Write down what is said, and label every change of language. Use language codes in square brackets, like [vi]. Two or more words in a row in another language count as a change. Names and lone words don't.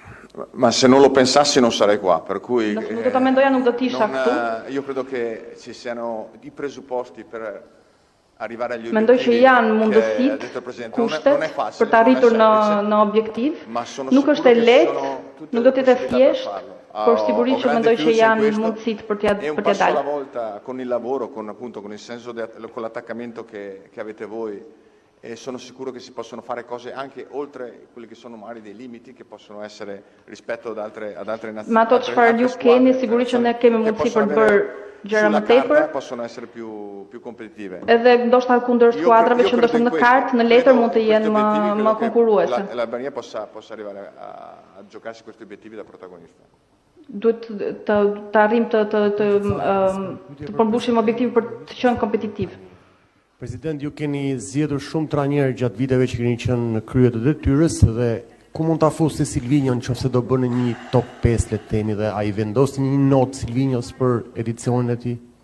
[it] Ma se non lo pensassi non sarei qua, per cui [sq] Nuk do ta mendoja, nuk do t'isha këtu. [it] io credo che ci siano i presupposti per arrivare agli [sq] Mendoj që [it] obiettivi [sq] janë [it] che ha [sq] mundësit, [it] detto il Presidente. Non è [sq] kushtet [it] facile, [sq] për të arritur [it] non è semplice, [sq] në objektiv. [it] ma sono [sq] Nuk [it] sicuro [sq] është e [it] che [sq] lehtë, [it] sono tutte [sq] nuk [it] le [sq] do të jetë [it] possibilità per [sq] thjesht, [it] farlo. [sq] por sigurisht që [it] grande [sq] mendoj që [it] fiducia in [sq] janë [it] questo, [sq] mundësit për [it] e un [sq] t'ja [it] passo alla [sq] dalë. [it] volta con il lavoro, con il senso, con l'attaccamento che avete voi, e sono sicuro che si possono fare cose anche oltre quelli che sono magari dei limiti che possono essere rispetto ad altre nazioni. [sq] Ma ato çfarë ju keni, sigurisht që ne kemi mundësi për të bërë gjëra më tepër. [it] Possono essere più competitive. [sq] Edhe ndoshta kundër skuadrave që ndoshta në kartë, në letër mund të jenë më konkurruese. [it] L'Albania possa arrivare a giocarsi questi obiettivi da protagonista. [sq] Duhet të arrim të përmbushim objektivin për të qenë kompetitiv. President, ju keni zgjedhur shumë trajnerë gjatë viteve që keni qenë në krye të detyrës dhe ku mund ta fusni Silvinjon nëse do bëni një top 5 le të themi dhe ai vendosni një notë Silvinjos për edicionin e tij?